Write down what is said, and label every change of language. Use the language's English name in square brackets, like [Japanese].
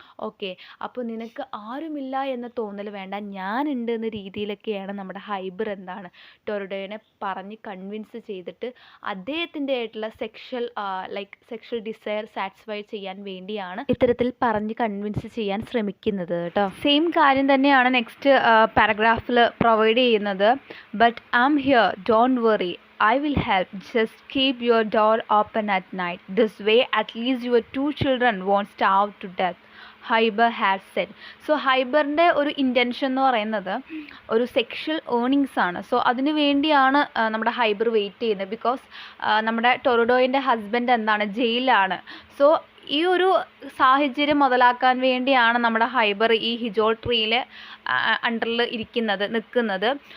[Malayalam] Okay, അപ്പോൾ നിനക്ക് ആരുമില്ല എന്ന തോന്നൽ വേണ്ട, ഞാനുണ്ട് എന്ന രീതിയിലൊക്കെയാണ് നമ്മുടെ ഹൈബർ എന്താണ് ടൊറഡോയെ പറഞ്ഞ് കൺവിൻസ് ചെയ്തിട്ട് അദ്ദേഹത്തിൻ്റെ ആയിട്ടുള്ള സെക്ഷൽ ഡിസയർ സാറ്റിസ്ഫൈ ചെയ്യാൻ വേണ്ടിയാണ് ഇത്തരത്തിൽ പറഞ്ഞ് കൺവിൻസ് ചെയ്യാൻ ശ്രമിക്കുന്നത് കേട്ടോ. സെയിം കാര്യം തന്നെയാണ് നെക്സ്റ്റ് പാരഗ്രാഫിൽ പ്രൊവൈഡ് ചെയ്യുന്നത്. [English] But I am here, don't worry, I will help. Just keep your door open at night. This way, at least your 2 children won't starve to death. Hyber has said. [Malayalam] So ഹൈബറിൻ്റെ ഒരു intention എന്ന് പറയുന്നത് ഒരു sexual earnings ആണ്. So അതിന് വേണ്ടിയാണ് നമ്മുടെ ഹൈബർ wait ചെയ്യുന്നത്. Because നമ്മുടെ ടൊറഡോയിൻ്റെ ഹസ്ബൻഡ് എന്താണ് ജയിലിലാണ്. സോ ഈ ഒരു സാഹചര്യം മുതലാക്കാൻ വേണ്ടിയാണ് നമ്മുടെ ഹൈബർ ഈ ഹിജോൾ ട്രീയിൽ അണ്ടറിൽ നിൽക്കുന്നത്.